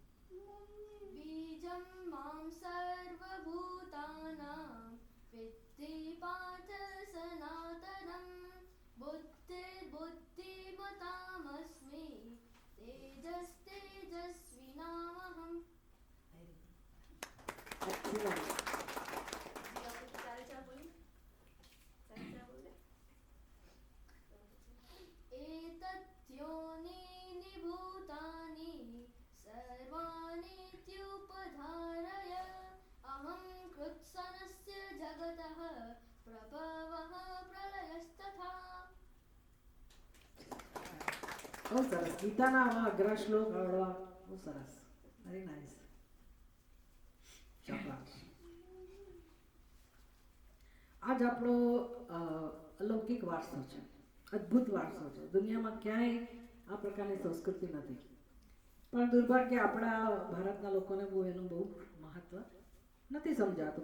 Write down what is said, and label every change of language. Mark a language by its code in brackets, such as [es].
[sa] બીજમ મામ સર્વભૂતાનાં વિદ્ધિ પાર્થ સનાતનમ બુદ્ધિમતામસ્મિ તેજસ્વિનામહમ. एतद्योनीनि भूतानि सर्वाणीत्युपधारय अहं कृत्सनस्य जगतः प्रभवः प्रलयस्तथा. [gu] બહુ સરસ. ગીતાના આવા અઘરા શ્લોક આવડવા બહુ સરસ. [en] Very nice. [gu] શાબાશ. આજ આપણો અલૌકિક વારસો છે, અદ્ભુત વારસો છે. દુનિયામાં ક્યાંય આ પ્રકારની સંસ્કૃતિ નથી. પણ દુર્ભાગ્ય આપણા ભારતના લોકોને બહુ એનું બહુ મહત્વ નથી સમજાતું.